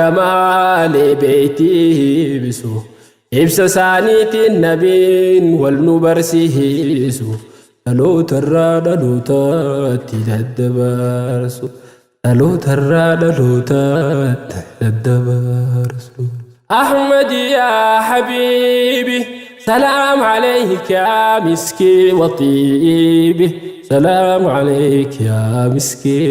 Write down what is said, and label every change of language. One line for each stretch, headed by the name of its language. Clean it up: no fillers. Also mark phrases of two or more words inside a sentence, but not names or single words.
Oromo: maalee beeytii bisu ibsa isaaniitiin nabiin wal nu barsiisu dhaloota dhalootatti daddabarsu dhaloota dhalootatti daddabarsu
Arabic: أحمد يا حبيبي سلام عليك يا مسكين وطيبي سلام عليك يا مسكين